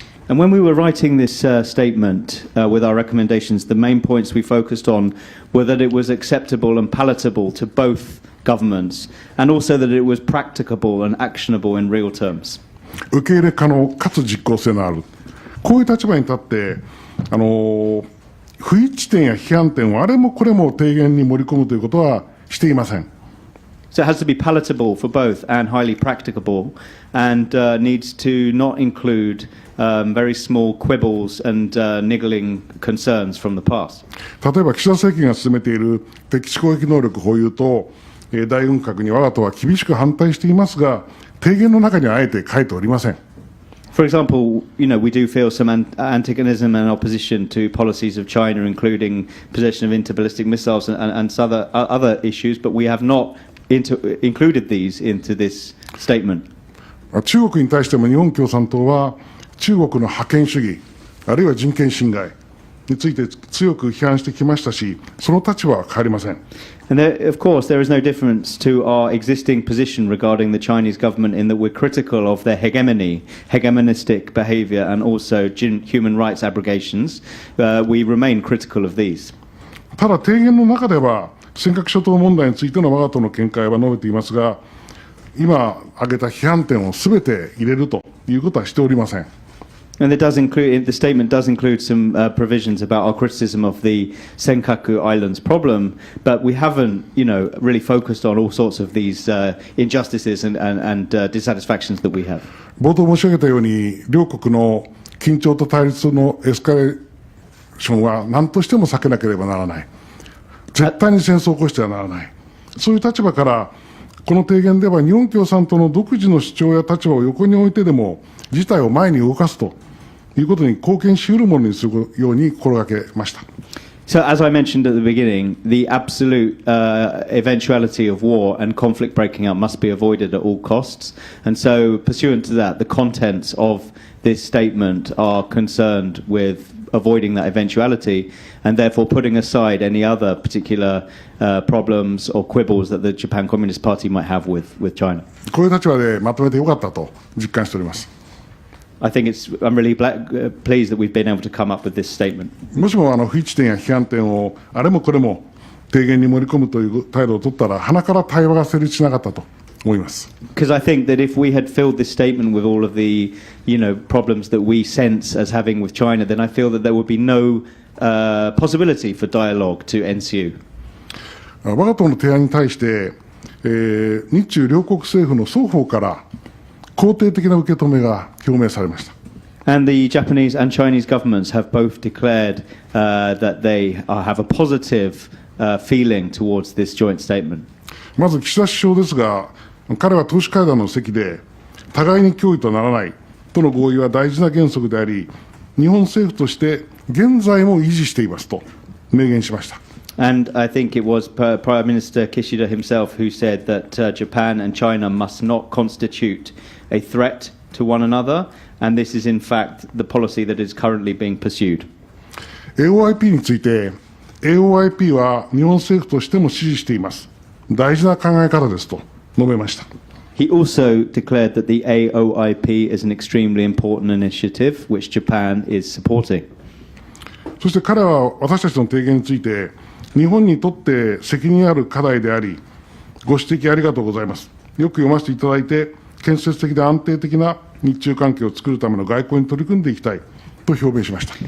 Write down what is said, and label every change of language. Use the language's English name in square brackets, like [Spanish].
[English] And when we were writing this statement with our recommendations, the main points we focused on were that it was acceptable and palatable to both governments, and also that it was practicable and actionable in real terms. [Japanese] 受け入れ可能かつ実効性のある、こういう立場に立って、不一致点や批判点をあれもこれも提言に盛り込むということはしていません。 [English] So it has to be palatable for both and highly practicable, and needs to not include very small quibbles and niggling concerns from the past. [Japanese] 例えば岸田政権が進めている敵地攻撃能力保有と大軍拡に我が党は厳しく反対していますが、提言の中にはあえて書いておりません。 [English] For example, we do feel some antagonism and opposition to policies of China, including possession of interballistic missiles and other issues, but we have not included these into this statement. [Japanese] 中国に対しても日本共産党は中国の覇権主義、あるいは人権侵害について強く批判してきましたし、その立場は変わりません。 [English] And of course, there is no difference to our existing position regarding the Chinese government in that we're critical of their hegemonistic behavior, and also human rights abrogations. We remain critical of these. [Japanese] ただ提言の中では尖閣諸島問題についての我が党の見解は述べていますが、今挙げた批判点をすべて入れるということはしておりません。 [English] And the statement does include some provisions about our criticism of the Senkaku Islands problem, but we haven't, really focused on all sorts of these injustices and dissatisfactions that we have. [Japanese] 冒頭申し上げたように、両国の緊張と対立のエスカレーションは何としても避けなければならない。絶対に戦争を起こしてはならない。そういう立場から、この提言では日本共産党の独自の主張や立場を横に置いてでも、事態を前に動かすということに貢献し得るものにするように心がけました。 [English] So, as I mentioned at the beginning, the absolute eventuality of war and conflict breaking out must be avoided at all costs. And so, pursuant to that, the contents of this statement are concerned with avoiding that eventuality, and therefore putting aside any other particular problems or quibbles that the Japan Communist Party might have with China. [Japanese] こういう立場でまとめてよかったと実感しております。 [English] I think I'm really pleased that we've been able to come up with this statement. [Japanese] もしも不一致点や批判点をあれもこれも提言に盛り込むという態度を取ったら、鼻から対話が成立しなかったと思います。 [English] Because I think that if we had filled this statement with all of the, problems that we sense as having with China, then I feel that there would be no possibility for dialogue to ensue. [Japanese] 我が党の提案に対して、日中両国政府の双方から肯定的な受け止めが表明されました。 [English] And the Japanese and Chinese governments have both declared that they have a positive feeling towards this joint statement. [Japanese] まず岸田首相ですが、彼は党首会談の席で、互いに脅威とならないとの合意は大事な原則であり、日本政府として現在も維持していますと明言しました。 [English] And I think it was Prime Minister Kishida himself who said that Japan and China must not constitute a threat to one another, and this is in fact the policy that is currently being pursued. [Japanese] AOIP について、AOIP は日本政府としても支持しています。大事な考え方ですと述べました。 [English] He also declared that the AOIP is an extremely important initiative which Japan is supporting. [Japanese] そして彼は私たちの提言について、日本にとって責任ある課題であり、ご指摘ありがとうございます。よく読ませていただいて、建設的で安定的な日中関係を作るための外交に取り組んでいきたいと表明しました。